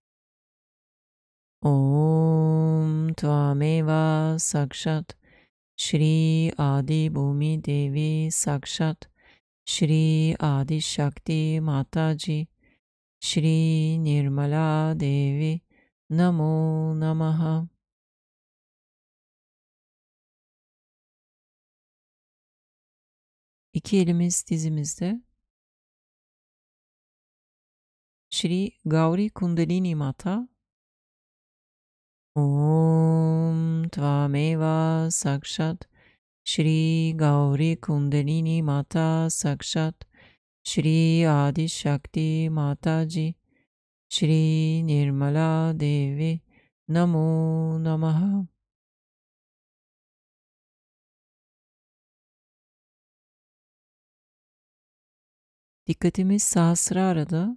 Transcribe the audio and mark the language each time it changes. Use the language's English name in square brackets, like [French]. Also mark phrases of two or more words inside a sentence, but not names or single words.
[Sanskrit] ॐ त्वमेव साक्षात् श्री आदि भूमि देवी साक्षात् श्री आदि शक्ति माताजी श्री निर्मला देवी नमो नमः. [Turkish] İki elimiz dizimizde. [Sanskrit] Shri Gauri Kundalini Mata. ॐ त्वमेव साक्षात् श्री गौरी कुण्डलिनी माता साक्षात् श्री आदि शक्ति माताजी श्री निर्मला देवी नमो नमः. [Turkish] Dikkatimiz Sahasrara'da.